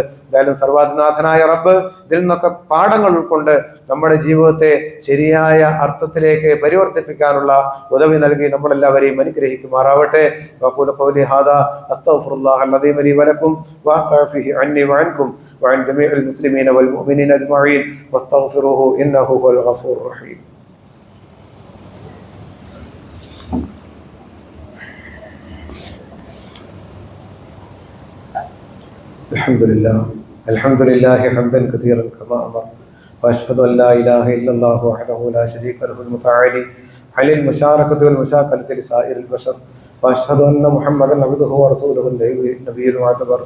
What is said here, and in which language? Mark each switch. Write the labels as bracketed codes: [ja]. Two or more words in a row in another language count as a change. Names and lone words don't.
[ml] എന്തായാലും സർവാധിനാഥനായ റബ്ബ് ഇതിൽ നിന്നൊക്കെ പാഠങ്ങൾ ഉൾക്കൊണ്ട് നമ്മുടെ ജീവിതത്തെ ശരിയായ അർത്ഥത്തിലേക്ക് പരിവർത്തിപ്പിക്കാനുള്ള ഉദവി നൽകി നമ്മളെല്ലാവരെയും അനുഗ്രഹിക്കുമാറാവട്ടെ. [ar] وأقول قولي هذا أستغفر الله العظيم لي ولكم وأستغفره عني وعنكم وعن جميع المسلمين والمؤمنين أجمعين واستغفروه إنه هو الغفور الرحيم. الحمد لله حمدا كثيرا كما أمر وأشهد أن لا إله إلا الله وحده لا شريك له المتعالي عن المشاركة والمشاكلة لسائر البشر وأشهد أن محمدا عبده ورسوله النبي المعتبر.